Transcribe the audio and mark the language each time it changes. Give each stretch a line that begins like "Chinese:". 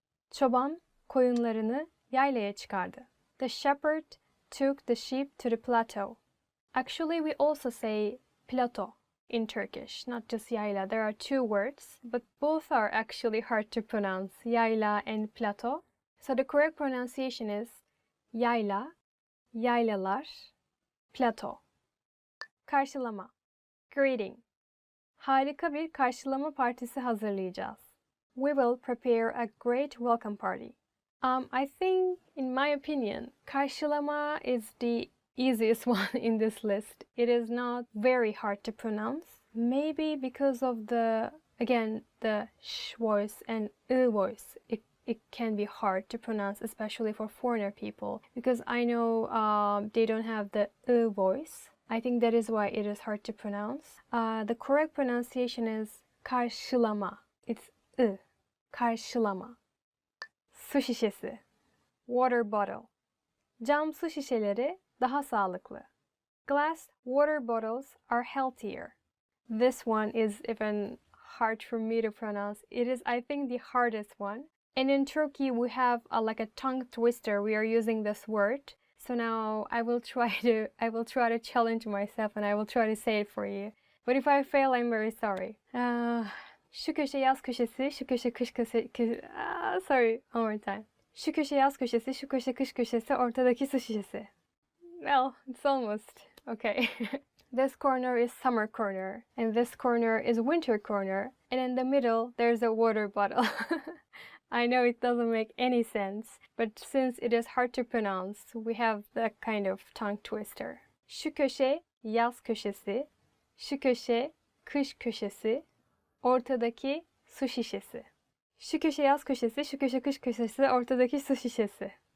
Turkish: Çoban koyunlarını yaylaya çıkardı.
English: The shepherd took the sheep to the plateau. Actually, we also say plateau in Turkish, not just yayla. There are two words, but both are actually hard to pronounce, yayla and plateau. So the correct pronunciation is yayla, yaylalar, plateau. Karşılama, greeting.
Turkish: Harika bir karşılama partisi hazırlayacağız.
English: We will prepare a great welcome party. I think, in my opinion, karşılama is the easiest one in this list. It is not very hard to pronounce. Maybe because of the sh voice and voice. It can be hard to pronounce, especially for foreigner people, because I know they don't have the voice. I think that is why it is hard to pronounce. The correct pronunciation is karşılama. It's karşılama. Su şişesi, water bottle.
Turkish: Cam su şişeleri daha sağlıklı.
English: Glass water bottles are healthier. This one is even hard for me to pronounce. It is, I think, the hardest one. And in Turkey, we have like a tongue twister. We are using this word. So now I will try to challenge myself and I will try to say it for you. But if I fail, I'm very sorry.
Turkish: Şu köşe yaz köşesi, şu köşe kış köşesi.
English: Sorry, one more time.
Turkish: Şu köşe yaz köşesi, şu köşe kış köşesi, ortadaki su şişesi.
English: Well, it's almost okay. this corner is summer corner, and this corner is winter corner, and in the middle there's a water bottle. I know it doesn't make any sense, but since it is hard to pronounce, we have that kind of tongue twister.
Turkish: Şu köşe yaz köşesi, şu köşe kış köşesi, ortadaki su şişesi. Şu köşe yaz köşesi, şu köşe kış köşesi, ortadaki su şişesi.